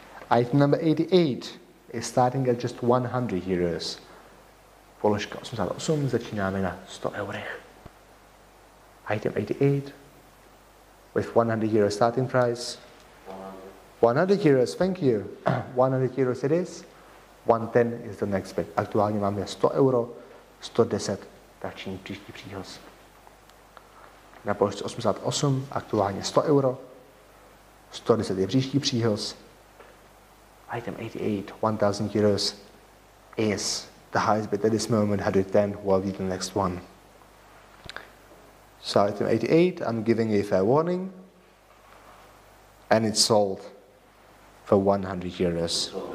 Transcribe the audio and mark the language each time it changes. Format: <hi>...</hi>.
<en>Item number 88 is starting at just 100 euros.</en> <cs>Položka 88, začínáme na 100 eurech.</cs> <en>Item 88, with 100 euros starting price. 100 euros, thank you. 100 euros it is, 110 is the next bid.</en> <cs>Aktuálně máme 100 euro, 110, tak činí příští příhoz. Na položce 88, aktuálně 100 euro, 110 je příští příhoz.</cs> <en>Item 88, 1000 euros is the highest bid at this moment, 110 will be the next one. So item 88, I'm giving a fair warning, and it's sold for 100 euros.</en>